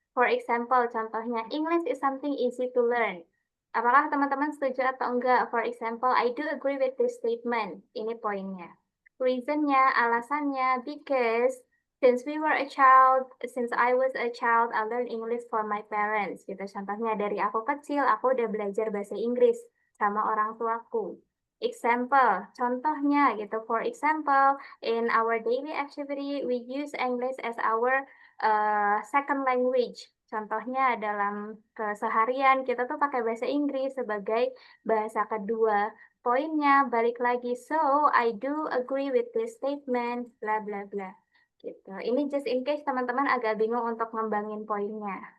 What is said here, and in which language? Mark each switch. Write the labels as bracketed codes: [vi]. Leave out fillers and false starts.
[en] For example, contohnya, English is something easy to learn. [id] Apakah teman-teman setuju atau enggak? [en] For example, I do agree with this statement. [id] Ini poinnya. Reasonnya, alasannya, [en] because since I was a child, I learned English from my parents. [id] Gitu. Contohnya, dari aku kecil, aku udah belajar bahasa Inggris sama orang tuaku. Example, contohnya gitu. [en] For example, in our daily activity, we use English as our second language. [id] Contohnya dalam keseharian kita tuh pakai bahasa Inggris sebagai bahasa kedua. Poinnya balik lagi, [en] so I do agree with this statement, bla bla bla. [id] Gitu. Ini [en] just in case [id] teman-teman agak bingung untuk ngembangin poinnya.